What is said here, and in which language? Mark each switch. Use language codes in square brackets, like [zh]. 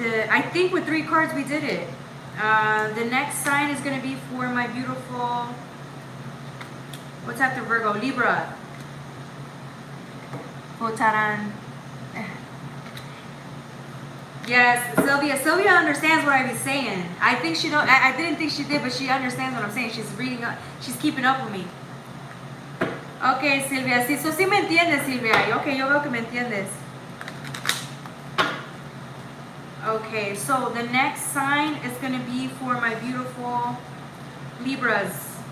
[en] I think with 3 cards we did it. The next sign is going to be for my beautiful, what's after Virgo? Libra. Votaran. Yes, Sylvia. Sylvia understands what I was saying. I think she don't. I didn't think she did, but she understands what I'm saying. She's reading up. She's keeping up with me. Okay, Silvia. [es] Sí, sí me entiendes, Silvia. Okay, yo veo que me entiendes. [en] Okay, so the next sign is going to be for my beautiful Libras.